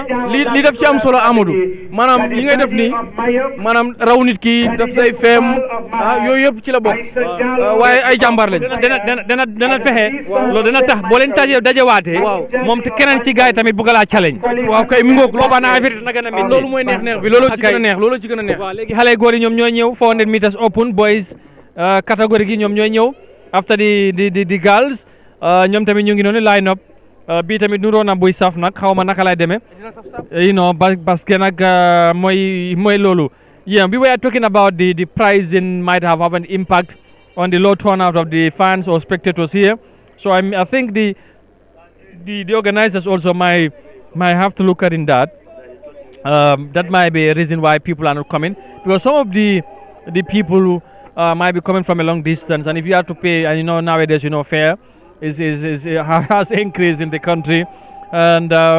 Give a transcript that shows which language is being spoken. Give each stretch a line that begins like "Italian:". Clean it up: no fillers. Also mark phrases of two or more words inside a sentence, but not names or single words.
Wolof: li def ci am solo Amadou maanaam li ngay def nii maanaam raw nit ki daf say feem yooyu yëpp ci la bokk waaye ay jàmbaar lañ dana fexe loolu dana tax boo leen dajewaatee moom te keneen si gars yi tamit bëgg laa challenge waaw kay mi ngoog boobaa na affaire dina gën a métti loolu mooy neex bi loolu ci gën a neex loolu ci gën a neex waaw léegi xale góor yi ñoom ñooy ñëw
English: 400 meters open boys
Wolof: catégorie gi ñoom ñooy ñëw after di girls ñoom tamit ñu ngi noonu
English: line up
Wolof: bii tamit nuroo na buy saf nag xaw ma naka lay demee parce que nag mooy loolu
English: yeah we were talking about the pricing might have an impact on the low turnout of the fans or spectators here so I think the organizers also might have to look at in that that might be a reason why people are not coming because some of the people who might be coming from a long distance and if you have to pay and nowadays fare has increased in the country and